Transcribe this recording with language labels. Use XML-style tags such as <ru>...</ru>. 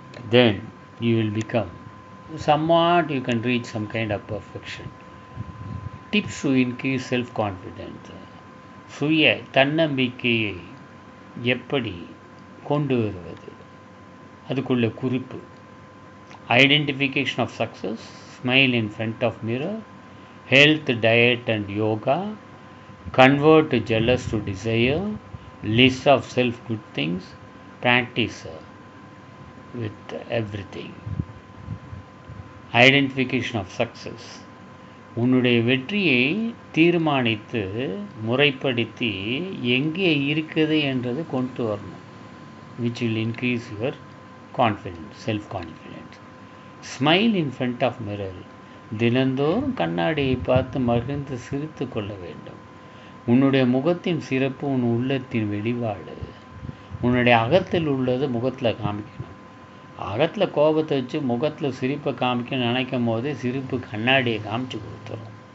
<en>Then you will become somewhat, you can reach some kind of perfection. Tips to increase self-confidence,</en> <ta>சுய தன்னம்பிக்கையை எப்படி கொண்டு வருவது, அதுக்குள்ள குறிப்பு.</ta> <en>Identification of success, smile in front of mirror, health, diet and yoga, convert jealous to desire, list of self good things, practise with everything. Identification of success,</en> <ta>உன்னுடைய வெற்றியை தீர்மானித்து முறைப்படுத்தி எங்கே இருக்குது என்றது கொண்டு வரணும்.</ta> <en>which will increase your confidence, self confidence. Smile in front of mirror,</en> <ta>தினந்தோறும் கண்ணாடியை பார்த்து மகிழ்ந்து சிரித்து கொள்ள வேண்டும். உன்னுடைய முகத்தின் சிறப்பு உன் உள்ளத்தின் வெளிப்பாடு. உன்னுடைய அகத்தில் உள்ளது முகத்தில் காமிக்கணும். அகத்தில் கோபத்தை வச்சு முகத்தில் சிரிப்பை காமிக்க நினைக்கும் போது சிரிப்பு கண்ணாடியை காமிச்சு கொடுத்துரும்.</ta>